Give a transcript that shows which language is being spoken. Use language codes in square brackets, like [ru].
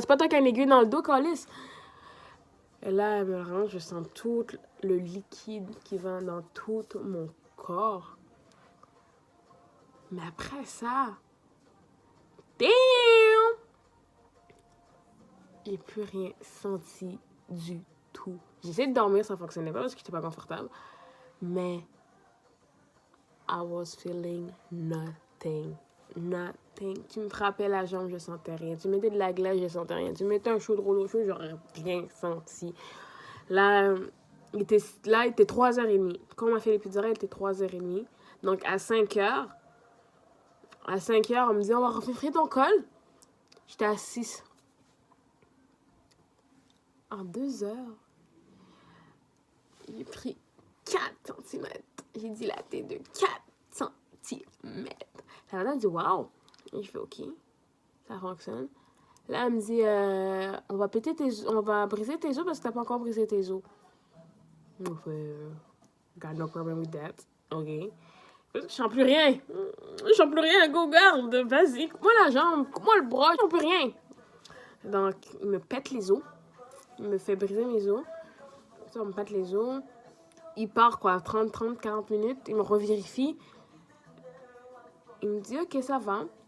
[fr] C'est pas toi qui as une aiguille dans le dos, Calice. Et là, elle me le rentre. Je sens tout le liquide qui va dans tout mon corps. Mais après ça, damn! J'ai plus rien senti du tout. J'essayais de dormir, ça fonctionnait pas parce que j'étais pas confortable. Mais [en] I was feeling nothing. [fr] Tu me frappais la jambe, je sentais rien. Tu mettais de la glace, je sentais rien. Tu mettais un chaudron au chaud, j'aurais rien senti. Là, il était 3h30. Quand on m'a fait l'épidurale, il était 3h30. Donc, à 5h, on me dit, on va refaire ton col. J'étais à 6. En 2 heures, j'ai pris 4 cm. J'ai dilaté de 4 cm. La madame dit, wow. Et je fais, OK, ça fonctionne. Là, elle me dit, on va briser tes os parce que t'as pas encore brisé tes os. Je fais, [en] got no problem with that. OK. [fr] Je sens plus rien, go garde, vas-y. Coupe-moi la jambe, coupe-moi le bras, je sens plus rien. Donc, il me pète les os. Il me fait briser mes os. Ça, on me pète les os. Il part, 40 minutes. Il me revérifie. Il me dit, OK, ça va.